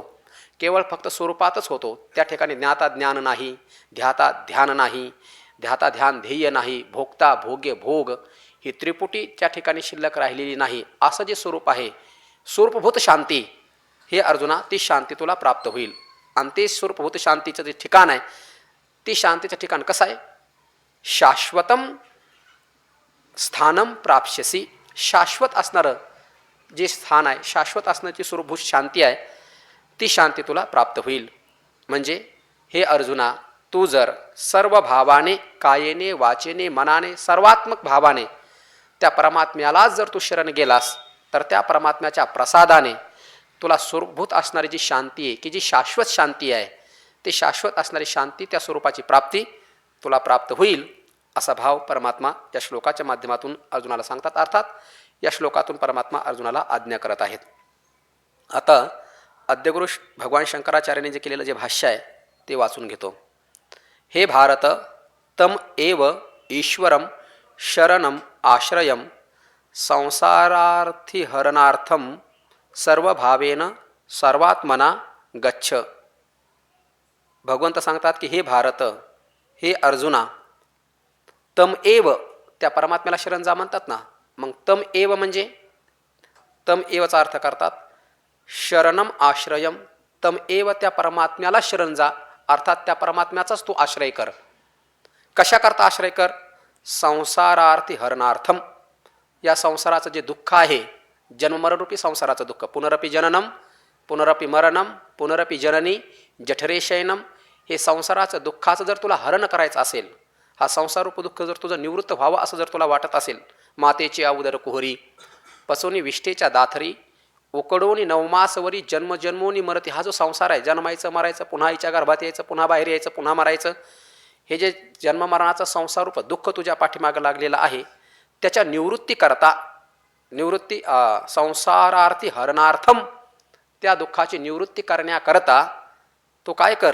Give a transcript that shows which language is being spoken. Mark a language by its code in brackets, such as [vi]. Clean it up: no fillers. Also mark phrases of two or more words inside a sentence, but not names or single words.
[mr] केवळ फक्त स्वरूपातच होतो. त्या ठिकाणी ज्ञाता ज्ञान नाही, ध्याता ध्यान नाही, ध्याता ध्यान ध्येय नाही, भोगता भोग्य भोग ही त्रिपुटी त्या ठिकाणी शिल्लक राहिलेली नाही. असं जे स्वरूप आहे, स्वरूपभूत शांती, हे अर्जुना ती शांती तुला प्राप्त होईल. आणि ते स्वरूपभूत शांतीचं जे ठिकाण आहे, ती शांतीचं ठिकाण कसं आहे? [sa] शाश्वतम स्थानम प्राप्स्यसी. [mr] शाश्वत असणारं जे स्थान आहे, शाश्वत असण्याची स्वरूपभूत शांती आहे, ती शांती तुला प्राप्त होईल. म्हणजे हे अर्जुना, तू जर सर्व भावाने, कायेने, वाचेने, मनाने, सर्वात्मक भावाने त्या परमात्म्यालाच जर तू शरण गेलास, तर त्या परमात्म्याच्या प्रसादाने तुला स्वरूपभूत असणारी जी शांती आहे, की जी शाश्वत शांती आहे, ती शाश्वत असणारी शांती, त्या स्वरूपाची प्राप्ती तुला प्राप्त होईल. असा भाव परमात्मा या श्लोकाच्या माध्यमातून अर्जुनाला सांगतात. अर्थात या श्लोकातून परमात्मा अर्जुनाला आज्ञा करत आहेत. आता आद्यगुरु भगवान शंकराचार्यांनी जे केलेलं जे भाष्य आहे ते वाचून घेतो. [sa] हे भारत, तम एव ईश्वरम शरणम आश्रयम संसारार्थिहरणार्थम सर्वभावेन सर्वात्मना गच्छ. [mr] भगवंत सांगतात की हे भारत, हे अर्जुना, [sa] तम एव, [mr] त्या परमात्म्याला शरण जा म्हणतात ना, मग [sa] तम एव [mr] म्हणजे तम एवचा अर्थ करतात [sa] शरणम आश्रयम. तम एव, [mr] त्या परमात्म्याला शरण जा, अर्थात त्या परमात्म्याचाच तू आश्रय कर. कशा करता आश्रय कर? [sa] संसारार्थी हरणार्थम. [mr] या संसाराचं जे दुःख आहे, जन्ममरणरूपी संसाराचं दुःख, [sa] पुनरपि जननम पुनरपि मरणम पुनरपि जननी जठरे शयनम, [mr] हे संसाराचं दुःखाचं जर तुला हरण करायचं असेल, हा संसारूप दुःख जर तुझं निवृत्त व्हावं असं जर तुला वाटत असेल, मातेची अवदर कुहरी, पसोनी विष्ठेच्या दाथरी, उकडोनी नवमासवरी, जन्मजन्मोनी मरती. हा जो संसार आहे, जन्मायचं, मरायचं, पुन्हा आईच्या गर्भात यायचं, पुन्हा बाहेर यायचं, पुन्हा मरायचं, हे जे जन्ममरणाचं संसारूप दुःख तुझ्या पाठीमागं लागलेलं आहे, त्याच्या निवृत्तीकरता, [sa] संसारार्थी हरणार्थम, [mr] त्या दुःखाची निवृत्ती करण्याकरता तो काय कर?